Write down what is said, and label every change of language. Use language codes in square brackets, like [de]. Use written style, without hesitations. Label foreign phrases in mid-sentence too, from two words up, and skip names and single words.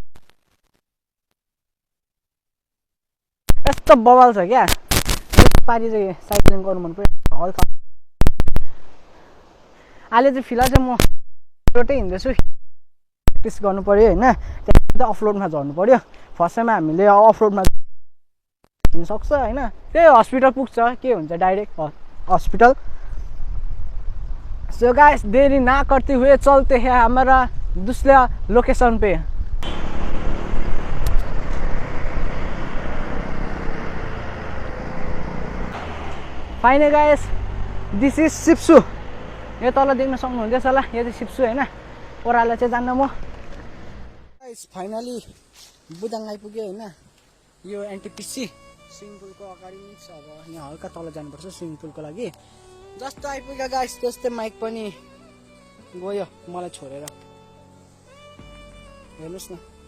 [ne] यस्तो बवाल छ क्या पारी चाहिँ साइक्लिङ गर्नु मन पर्यो हल्का अहिले चाहिँ फिलहाल चाहिँ म रोटै हिँड्दैछु प्र्याक्टिस गर्नु पर्यो हैन त्यहाँ अफरोडमा झर्नु पर्यो [en] first timeमा [ne] हामीले अफरोडमा हिँड्न सक्छ हैन त्यही हस्पिटल पुग्छ के हुन्छ [en] direct hospital so guys [hi] देरी ना करते हुए चलते हैं हमारा दूसरा लोकेशन पे [en] finally guys this [ne] इज सिप्सु यो तल देख्न सक्नुहुँदैछ होला यो चाहिँ सिप्सु हैन ओराला चाहिँ जान्न म गाइस फाइनली बुदाङ आइपुग्यो हैन यो एनटीपीसी [en] swimming poolको [ne] अगाडि छ अब यहाँ हल्का तल जानुपर्छ [en] swimming poolको [ne] लागि जस्तो आइपुग्यो गाइस त्यस्तै माइक पनि गयो मलाई छोडेर हेर्नुस् न